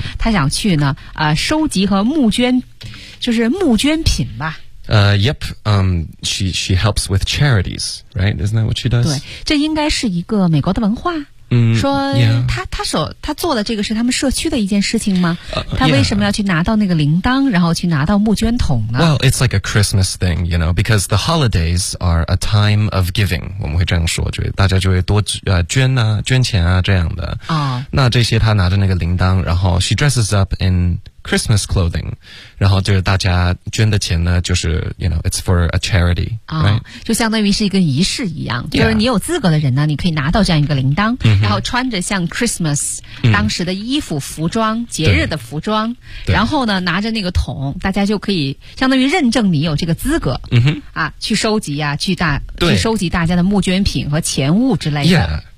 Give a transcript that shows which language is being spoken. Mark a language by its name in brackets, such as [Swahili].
[Chinese] 他想去呢，收集和募捐，就是募捐品吧。 [English] Yep. She helps with charities, right? Isn't that what she does? [Chinese] 对，这应该是一个美国的文化。说他做的这个是他们社区的一件事情吗？他为什么要去拿到那个铃铛，然后去拿到募捐桶呢？ [English] Well, it's like a Christmas thing, you know, because the holidays are a time of giving. [Chinese] 我们会这样说，就大家就会多捐啊，捐钱啊这样的。 Oh. 那这些他拿着那个铃铛，然后 [English] she dresses up in Christmas clothing, [Chinese] 然后就是大家捐的钱呢，就是 [English] you know, it's for a charity, right? [Chinese] 就相当于是一个仪式一样，就是你有资格的人呢，你可以拿到这样一个铃铛，然后穿着像 Christmas 当时的衣服、服装、节日的服装，然后呢拿着那个桶，大家就可以相当于认证你有这个资格，啊，去收集啊，去收集大家的募捐品和钱物之类的。